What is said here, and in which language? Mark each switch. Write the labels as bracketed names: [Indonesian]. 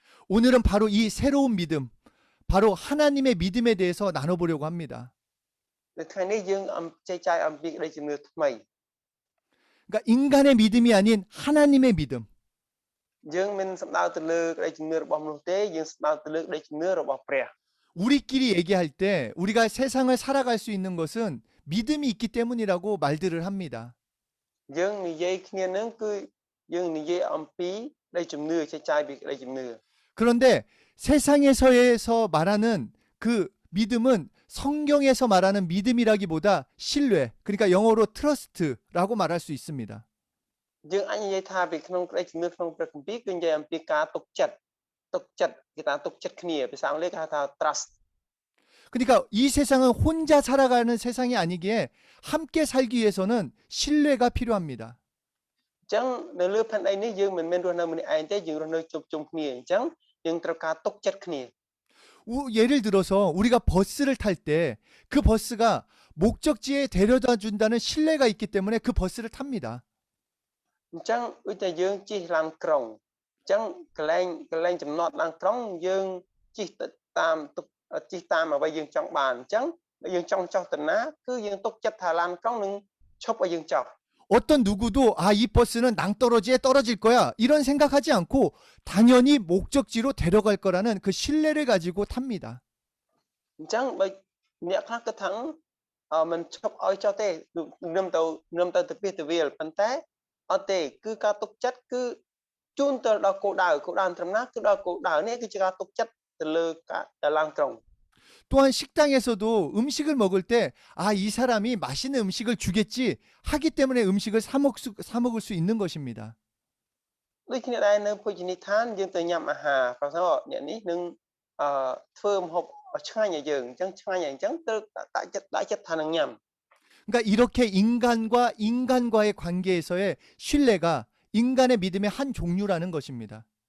[Korean] 오늘은 바로 이 새로운 믿음, 바로 하나님의 믿음에 대해서 나눠보려고 합니다. [Khmer] នៅថ្ងៃនេះយើងចែកចាយអំពីក្តីជំនឿថ្មី [Korean] 그러니까 인간의 믿음이 아닌 하나님의 믿음. [Khmer] យើងមិនសំដៅទៅលើក្តីជំនឿរបស់មនុស្សទេយើងសំដៅទៅលើក្តីជំនឿរបស់ព្រះ [Korean] 우리끼리 얘기할 때 우리가 세상을 살아갈 수 있는 것은 믿음이 있기 때문이라고 말들을 합니다. [Khmer] យើងនិយាយគ្នានឹងគឺ យើងនិយាយអំពីក្តីជំនឿចេះចាយពីក្តីជំនឿ [Korean] 그런데 세상에서 말하는 그 믿음은 성경에서 말하는 믿음이라기보다 신뢰, 그러니까 영어로 트러스트라고 말할 수 있습니다. [Khmer] យើងអាចនិយាយថាពីក្នុងក្តីជំនឿក្នុងព្រះគម្ពីរគឺនិយាយអំពីការទុកចិត្តគេថាទុកចិត្តគ្នាភាសាអង់គ្លេសគេហៅថា trust [Korean] 그러니까 이 세상은 혼자 살아가는 세상이 아니기에 함께 살기 위해서는 신뢰가 필요합니다. [Khmer] អញ្ចឹងនៅលើផែនដីនេះយើងមិនមែនរស់នៅម្នាក់ឯងទេយើងរស់នៅជុំជុំគ្នាអញ្ចឹងយើងត្រូវការទុកចិត្តគ្នា [Korean] 예를 들어서 우리가 버스를 탈 때 그 버스가 목적지에 데려다 준다는 신뢰가 있기 때문에 그 버스를 탑니다. [Khmer] អញ្ចឹងដូចតែយើងជិះឡានក្រុងអញ្ចឹងកន្លែងចំណតឡានក្រុងយើងជិះទៅតាមអ្វីយើងចង់បានអញ្ចឹងយើងចង់ចុះទៅណាគឺយើងទុកចិត្តថាឡានក្រុងនឹងឈប់ឲ្យយើងចុះ [Korean] 어떤 누구도 이 버스는 낭떠러지에 떨어질 거야 이런 생각하지 않고 당연히 목적지로 데려갈 거라는 그 신뢰를 가지고 탑니다. [Khmer] អញ្ចឹងបើអ្នកខ្លះគិតថាមិនឈប់ឲ្យចុះទេនឹមទៅពីទៅវាលប៉ុន្តែអត់ទេគឺការទុកចិត្តគឺជូនទៅដល់គោលដៅត្រឹមណាគឺដល់គោលដៅនេះគឺជាការទុកចិត្តទៅលើការឡានក្រុង [Korean] 또한 식당에서도 음식을 먹을 때 이 사람이 맛있는 음식을 주겠지 하기 때문에 음식을 사 먹을 수 있는 것입니다. [Khmer] ដូចគ្នាដែរនៅភោជនីយដ្ឋានយើងទៅញ៉ាំអាហារប្រសិនអ្នកនេះនឹងធ្វើម្ហូបឆ្ងាញ់ឲ្យយើងអញ្ចឹងឆ្ងាញ់ឲ្យអញ្ចឹងទៅដាក់ចិត្តថានឹងញ៉ាំ [Korean] 그러니까 이렇게 인간과 인간과의 관계에서의 신뢰가 인간의 믿음의 한 종류라는 것입니다.